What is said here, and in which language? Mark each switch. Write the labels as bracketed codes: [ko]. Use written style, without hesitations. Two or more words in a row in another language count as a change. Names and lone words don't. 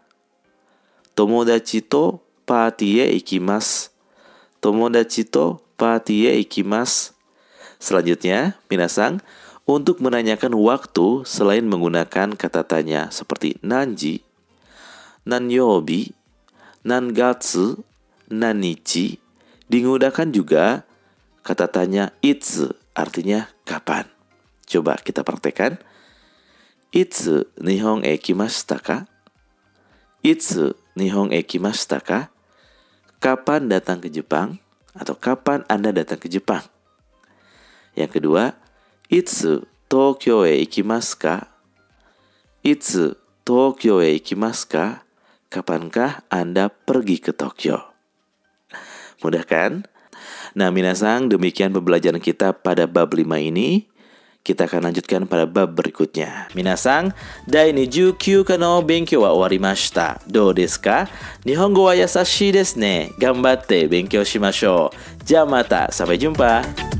[ja] 友達とパーティーへ行きます. 友達とパーティーへ行きます. [id] Selanjutnya, minasang, Untuk menanyakan waktu selain menggunakan kata tanya seperti nanji, nanyobi, nangatsu, nanichi, digunakan juga kata tanya itsu, artinya kapan. Coba kita praktekkan. [ja] いつ日本へ来ましたか? いつ日本へ来ましたか? [id] Kapan datang ke Jepang? Atau kapan Anda datang ke Jepang? Yang kedua, [ja] いつ東京へ行きますか? いつ東京へ行きますか? [id] Kapankah Anda pergi ke Tokyo? Mudah kan? Nah, minasang, demikian pembelajaran kita pada bab 5 ini. Kita akan lanjutkan pada bab berikutnya. Minasang, [ja] dai ni 19 かの勉強は終わりました。どうですか？日本語は優しいですね。頑張って勉強しましょう。じゃあまた、 [id] sampai jumpa.